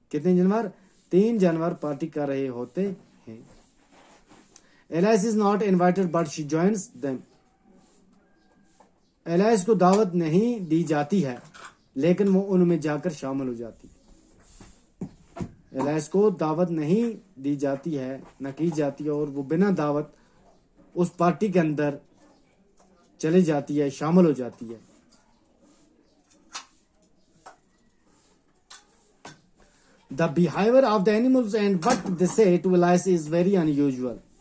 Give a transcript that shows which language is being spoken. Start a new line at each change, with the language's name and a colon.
Urdu: کتنے جانور؟ 3 جانور پارٹی کر رہے ہوتے ہیں.
English: Alice is not invited but she joins them.
Urdu: Alice کو دعوت نہیں دی جاتی ہے لیکن وہ ان میں جا کر شامل ہو جاتی ہے. Alice کو دعوت نہیں دی جاتی ہے، نہ کی جاتی ہے، اور وہ بنا دعوت اس پارٹی کے اندر چلی جاتی ہے، شامل ہو جاتی ہے.
English: The behavior of the animals and what they say to Alice is very unusual.